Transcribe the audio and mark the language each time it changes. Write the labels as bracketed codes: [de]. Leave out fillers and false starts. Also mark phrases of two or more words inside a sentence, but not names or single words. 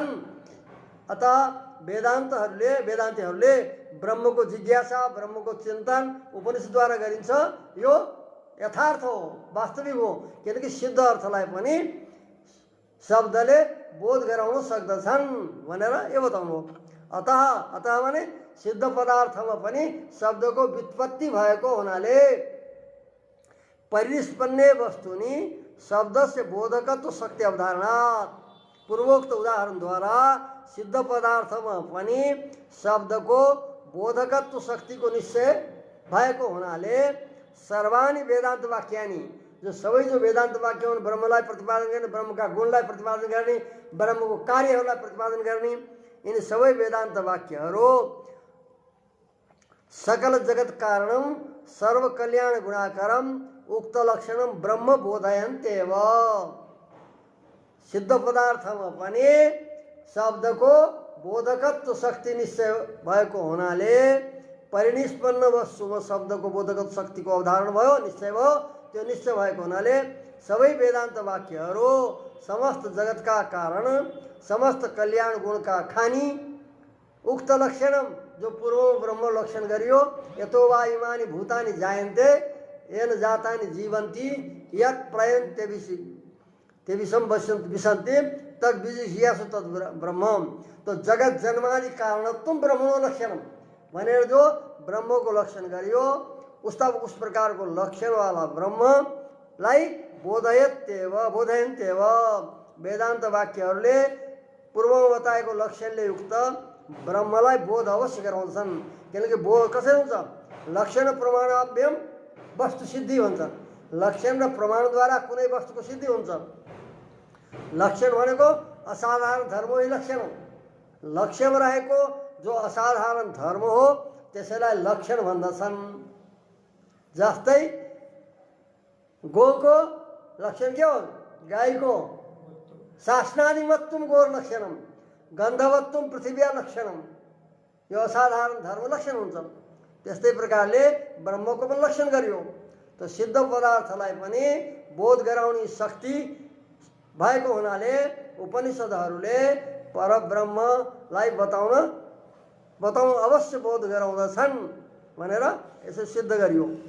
[ne] अत वेदान्तीहरूले ब्रह्मको जिज्ञासा, ब्रह्मको चिन्तन उपनिषदद्वारा गरिन्छ, यो यथार्थ हो, वास्तविक हो। किनकि सिद्ध अर्थलाई पनि शब्दले बोध गराउन सक्दछन् भनेर यो बताउनु हो। अतः भने सिद्ध पदार्थमा पनि शब्दको व्युत्पत्ति भएको हुनाले [sa] परिनिष्पन्ने वस्तुनि शब्दस्य बोधकत्व शक्ति अवधारणात्, [ne] पूर्वोक्त उदाहरणद्वारा सिद्ध पदार्थमा पनि शब्दको बोधकत्व शक्तिको निश्चय भएको हुनाले [sa] सर्वाणि वेदान्त वाक्यानि, [ne] जो सबै जो वेदान्त वाक्य हुन्, ब्रह्मलाई प्रतिपादन गर्ने, ब्रह्मका गुणलाई प्रतिपादन गर्ने, ब्रह्मको कार्यहरूलाई प्रतिपादन गर्ने, यिनी सबै वेदान्त वाक्यहरू [sa] सकल जगत कारणम सर्व कल्याण गुणाकरम उक्त लक्षणम ब्रह्म बोधयन्त्येव। [ne] सिद्ध पदार्थमा पनि शब्दको बोधकत्व शक्ति निश्चय भएको हुनाले परिनिष्पन्न वस्तुमा शब्दको बोधकत्व शक्तिको अवधारण भयो, निश्चय भयो। त्यो निश्चय भएको हुनाले सबै वेदान्त वाक्यहरू समस्त जगतका कारण, समस्त कल्याण गुणका खानी, [sa] उक्त लक्षणम [ne] जो पूर्व ब्रह्म लक्षण गरियो, [sa] यतो वा इमानि भूतानि जायन्ते येन जातानि जीवन्ति यत् प्रयन्ते तेविसम विसन्ति तद् विजिज्ञासु तद् ब्रह्म। [ne] तो [sa] जगत जन्मादि कारणत्वम ब्रह्मणो लक्षणम [ne] भनेर जो ब्रह्म को लक्षण गरियो, [hi] उस प्रकार को लक्षण वाला [ne] ब्रह्मलाई बोधयन्त्येव वेदान्त वाक्यहरूले पूर्वमा बताएको लक्षणले युक्त ब्रह्मलाई बोध अवश्य गराउँछन्। किनकि बोध कसरी हुन्छ? [sa] लक्षण प्रमाणाभ्यम वस्तु सिद्धि [ne] हुन्छ। लक्षण र प्रमाणद्वारा कुनै वस्तुको सिद्धि हुन्छ। लक्षण भनेको असाधारण धर्म हो, लक्षण हो। लक्ष्यमा रहेको जो असाधारण धर्म हो त्यसैलाई लक्षण भन्दछन्। जस्तै गोको लक्षण के हो? [sa] गाईको शासनादिमत्वम गोर लक्षणम, गन्धवत्वम पृथिव्या लक्षणम, [ne] यो असाधारण धर्म लक्षण हुन्छ। त्यस्तै प्रकारले ब्रह्मको पनि लक्षण गरियो। त सिद्ध पदार्थलाई पनि बोध गराउने शक्ति भएको हुनाले उपनिषदहरूले परब्रह्मलाई बताउन अवश्य बोध गराउँदछन् भनेर यसो सिद्ध गरियो।